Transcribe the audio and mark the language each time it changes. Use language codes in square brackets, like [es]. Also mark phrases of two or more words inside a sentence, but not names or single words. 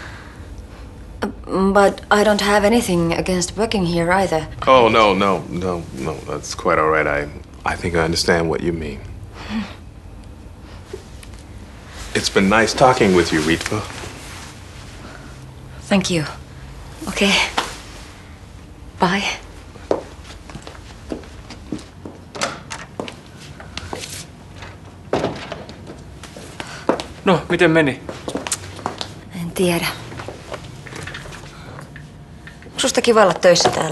[en] But I don't have anything against working here either. Oh, no. That's quite all right. I think I understand what you mean. It's been nice talking with you, Ritva. Thank you. [fi] Okei. Bye. No, miten meni? En tiedä. Susta kiva olla töissä täällä.